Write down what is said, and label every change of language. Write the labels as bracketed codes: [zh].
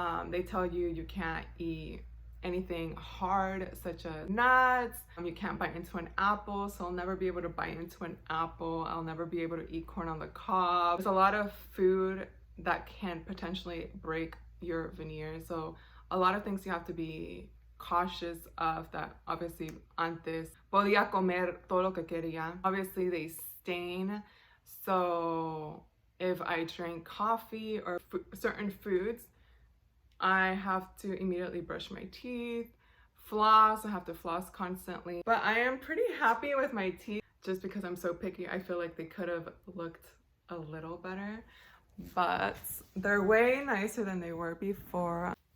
[en] They tell you you can't eat anything hard such as nuts. You can't bite into an apple, so I'll never be able to bite into an apple. I'll never be able to eat corn on the cob. There's a lot of food that can potentially break your veneers, so a lot of things you have to be cautious of. That obviously [es] antes podía comer todo lo que quería. [en] Obviously they stain, so if I drink coffee or certain foods, I have to immediately brush my teeth, floss. I have to floss constantly. But I am pretty happy with my teeth. Just because I'm so picky, I feel like they could have looked a little better, but they're way nicer than they were before.